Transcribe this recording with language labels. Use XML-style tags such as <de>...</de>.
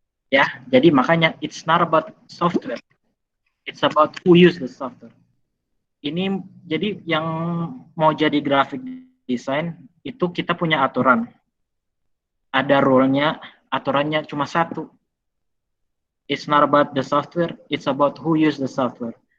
<id>Ya, jadi makanya</id> <en>it's not about software. It's about who use the software.</en> <id>Ini jadi yang mau jadi graphic design itu kita punya aturan. Ada rule-nya, aturannya cuma satu.</id> <en>It's not about the software, it's about who use the software.</en>